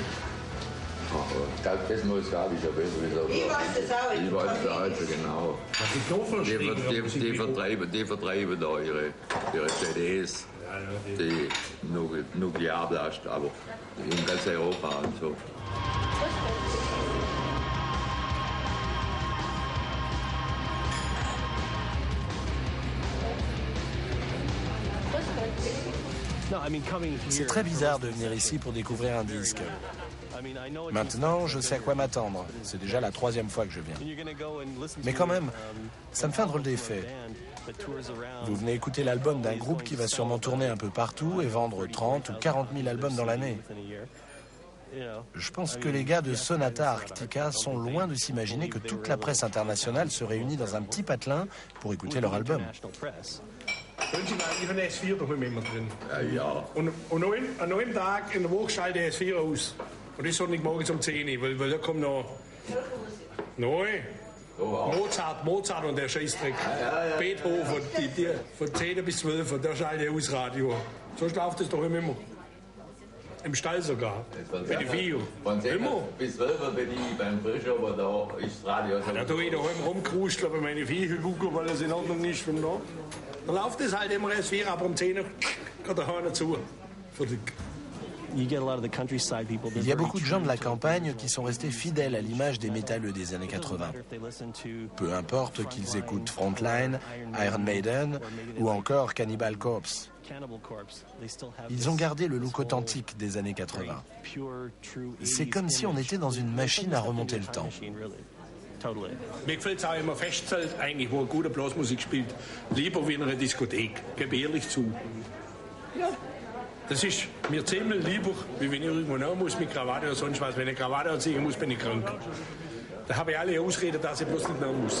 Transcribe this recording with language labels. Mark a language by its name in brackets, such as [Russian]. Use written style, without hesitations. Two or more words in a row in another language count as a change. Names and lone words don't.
[German] Das muss gar nicht, aber ich weiß das auch. Ich weiß das also genau. Die vertreiben da ihre CDs, die Nuklearblast, aber in ganz Europa und so. [French] C'est très bizarre de venir ici pour découvrir un disque. Maintenant, je sais à quoi m'attendre. C'est déjà la 3e fois que je viens. Mais quand même, ça me fait un drôle d'effet. Vous venez écouter l'album d'un groupe qui va sûrement tourner un peu partout et vendre 30 ou 40 000 albums dans l'année. Je pense que les gars de Sonata Arctica sont loin de s'imaginer que toute la presse internationale se réunit dans un petit patelin pour écouter leur album. [German] Wünsche ich eigentlich von S4 daheim immer drin. Ja. Und an einem Tag in der Woche schalte ich S4 aus. Und das Sonntagmorgens um 10 Uhr, weil da kommt noch neu. Mozart und der Scheißdreck. Beethoven, die von 10 bis 12 Uhr, da schalte ich aus Radio. So läuft das daheim immer. Im Stall sogar. Bei den Vieh. Von 10 bis 12 Uhr bin ich beim Frischhofer, da ist das Radio. Da tue ich daheim rumkrusteln bei meinen Vieh, weil das in Ordnung ist von da. Dann läuft es halt immer erst 4, aber um 10 Uhr geht der Hahn zu. [French] Il y a beaucoup de gens de la campagne qui sont restés fidèles à l'image des métalleux des années 80. Peu importe qu'ils écoutent Frontline, Iron Maiden ou encore Cannibal Corpse. Ils ont gardé le look authentique des années 80. C'est comme si on était dans une machine à remonter le temps. [German] Mir gefällt es auch immer Festzelt, eigentlich, wo eine gute Blasmusik spielt. Lieber wie in einer Diskothek, gebe ehrlich zu. Ja, das ist mir ziemlich lieber, wie wenn ich irgendwo nach muss mit Krawatte oder sonst was. Wenn ich Krawatte anziehen muss, bin ich krank. Da habe ich alle Ausreden, dass ich bloß nicht nach muss.